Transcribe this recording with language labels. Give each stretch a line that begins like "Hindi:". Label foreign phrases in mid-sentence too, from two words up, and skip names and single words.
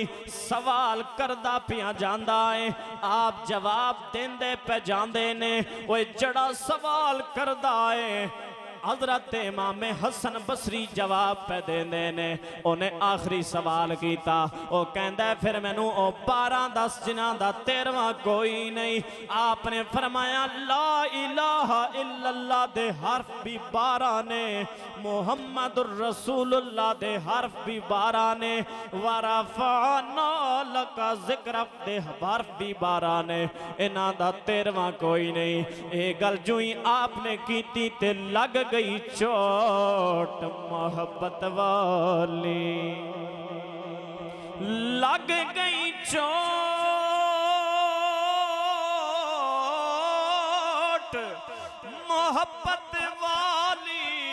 Punjabi: ਸਵਾਲ ਕਰਦਾ ਪਿਆ ਜਾਂਦਾ ਹੈ, ਆਪ ਜਵਾਬ ਦੇਂਦੇ ਪੇ ਜਾਂਦੇ ਨੇ। ਓਏ ਜੇੜ੍ਹਾ ਸਵਾਲ ਕਰਦਾ ਹੈ ਹਜ਼ਰਤ ਇਮਾਮ ਹਸਨ ਬਸਰੀ ਜਵਾਬ ਪੇ ਦੇਂਦੇ ਨੇ। ਉਨ੍ਹੇਂ ਆਖ਼ਰੀ ਸਵਾਲ ਕੀਆ, ਵੋ ਕਹੰਦਾ ਫਿਰ ਮੈਨੂੰ 12 10 ਜਿਨ੍ਹਾਂ ਦਾ 13ਵਾਂ ਕੋਈ ਨਹੀਂ। ਆਪਨੇ ਫ਼ਰਮਾਇਆ
Arabic: لا إله إلا الله
Punjabi: ਦੇ ਹਰਫ਼ ਭੀ 12 ਨੇ,
Arabic: محمد رسول الله
Punjabi: ਦੇ ਹਰਫ਼ ਭੀ 12 ਨੇ,
Arabic: ورفعنا لك ذكر
Punjabi: ਦੇ ਹਰਫ਼ ਭੀ 12 ਨੇ। ਇਨ੍ਹਾਂ ਦਾ 13ਵਾਂ ਕੋਈ ਨਹੀਂ। ਯੇ ਗੱਲ ਜੁਈ ਆਪਨੇ ਕੀਤੀ ਤੇ ਲੱਗ ਗਈ ਚੋਟ ਮੁਹੱਬਤ ਵਾਲੀ, ਲੱਗ ਗਈ ਚੋਟ ਮੁਹੱਬਤ ਵਾਲੀ, लग गई चोट मोहब्बत वाली।